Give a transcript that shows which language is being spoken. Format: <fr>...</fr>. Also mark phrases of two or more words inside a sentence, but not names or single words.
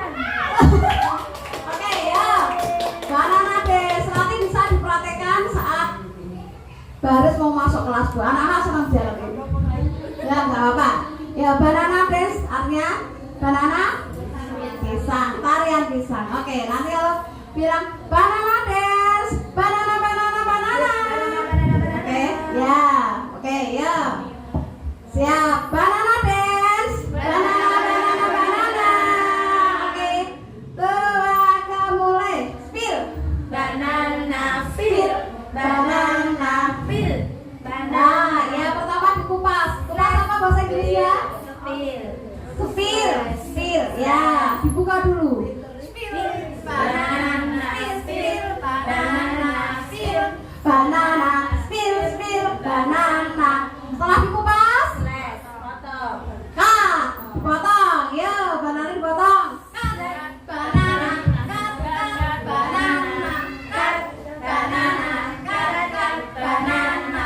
<id>Oke ya, Banana Dance nanti bisa dipraktekkan saat baris mau masuk kelas 2. Anak-anak senang jalan ini. Ya, nggak apa-apa. Ya, Banana Dance artinya banana pisang, tarian pisang. Oke, nanti kalau bilang banana dance, banana. Oke, ya. Siap,</id> <en>banana dance, banana.</en> <id>Oke, kita mulai. Spill,</id> <en>Banana peel, banana peel,</en> <id>Nah, ya pertama dikupas. Kupas apa bahasa Inggrisnya? Spill, ya. Dibuka dulu.</id> <en>banana peel, banana peel, Banana, spill, banana.</en> <id>Setelah dikupas, potong, dipotong. Ya, banana dipotong.</id> <en>banana, banana,</en>